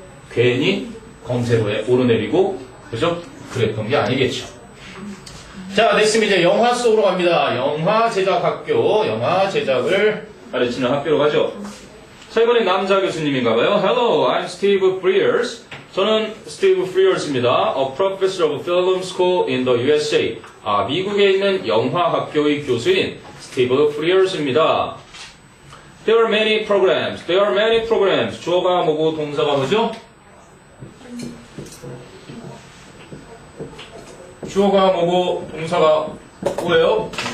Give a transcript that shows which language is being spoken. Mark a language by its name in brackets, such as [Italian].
[Korean] 괜히 검색어에 오르내리고 그죠? 그랬던 게 아니겠죠. 자, 됐습니다. 이제 영화 속으로 갑니다. 영화 제작 학교, 영화 제작을 가르치는 학교로 가죠. 자, 이번엔 남자 교수님인가봐요. [English] Hello, I'm Steve Frears. [Korean] 저는 Steve Frears입니다. [English] A professor of film school in the USA. [Korean] 미국에 있는 영화 학교의 교수인 Steve Frears입니다. [English] There are many programs. There are many programs. [Korean] 주어가 뭐고 동사가 뭐죠? 주어가 뭐고 동사가 뭐예요?